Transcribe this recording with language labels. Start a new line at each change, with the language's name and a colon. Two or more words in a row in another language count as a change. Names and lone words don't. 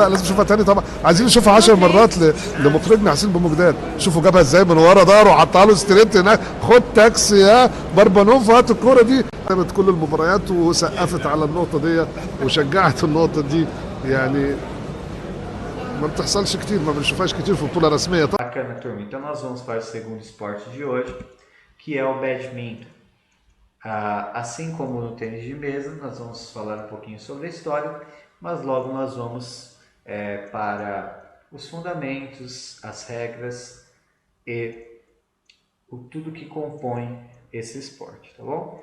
Arabic: لا لازم نشوفها تاني طبعا، عايزين نشوفها 10 مرات لمخرجنا حسين بومجداد. شوفوا جابها ازاي من ورا ظهره وحطها له ستريت هناك. خد تاكسي يا بربانوف، هات الكوره دي. جابت كل المباريات وسقفت على النقطه دي وشجعت النقطه دي، يعني ما بتحصلش كتير، ما بنشوفهاش كتير في بطوله رسميه.
Portuguese: Bacana, turma. Então nós vamos para o segundo esporte de hoje, que é o badminton. Assim como no tênis de mesa, nós vamos falar um pouquinho sobre a história, mas logo nós vamos para os fundamentos, as regras e tudo que compõe esse esporte, tá bom?